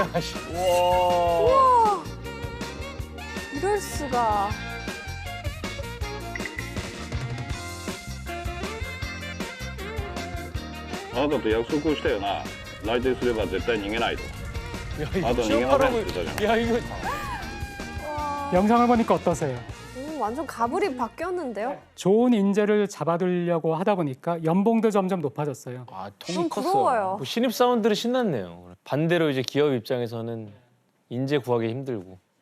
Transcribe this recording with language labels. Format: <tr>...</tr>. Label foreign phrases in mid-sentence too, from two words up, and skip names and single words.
<ko>야, 씨. 우와. 이럴 수가.</ko> <ja>あなたと約束をしたよな。内定すれば絶対逃げないと。</ja> <ko>야,</ko> <ja>あなた逃げませんって</ja> <ko>취업하라고.</ko> <ja>言ったじゃん。</ja> <ko>야, 이거 영상을 보니까 어떠세요? 완전 가불이 바뀌었는데요? 좋은 인재를 잡아두려고 하다 보니까 연봉도 점점 높아졌어요. 아, 좀 통이 컸어. 부러워요. 뭐 신입 사원들은 신났네요. 반대로 이제 기업 입장에서는 인재 구하기 힘들고.</ko>